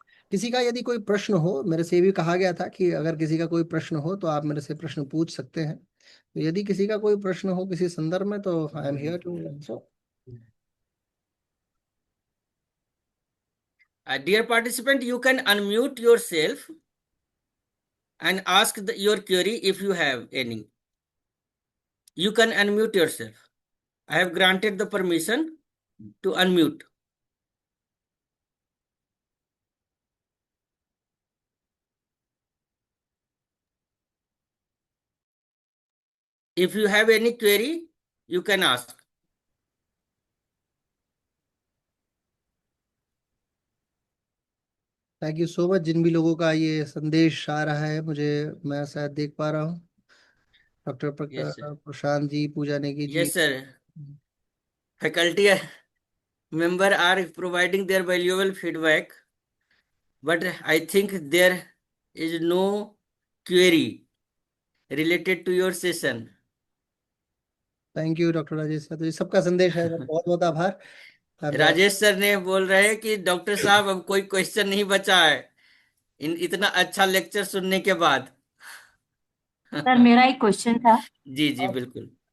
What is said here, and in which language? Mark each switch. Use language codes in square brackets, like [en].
[hi] किसी का यदि कोई प्रश्न हो, मेरे से ये भी कहा गया था कि अगर किसी का कोई प्रश्न हो तो आप मेरे से प्रश्न पूछ सकते हैं। तो यदि किसी का कोई प्रश्न हो किसी संदर्भ में, तो [en] I am here to answer. Dear participant, you can unmute yourself and ask your query if you have any. You can unmute yourself. I have granted the permission to unmute. If you have any query, you can ask. Thank you so much. [hi] जिन भी लोगों का ये संदेश आ रहा है मुझे, मैं शायद देख पा रहा हूँ, doctor [en] Yes, sir. [hi] Prashant ji, Puja Negi ji. [en] Yes, sir. Faculty member are providing their valuable feedback, but I think there is no query related to your session. [hi] Thank you doctor Rajesh sir, तो ये सबका संदेश है, बहुत बहुत आभार। अब राजेश सर ने बोल रहे हैं कि डॉक्टर साहब अब कोई क्वेश्चन नहीं बचा है इतना अच्छा लेक्चर सुनने के बाद। सर मेरा एक क्वेश्चन था। जी जी बिल्कुल।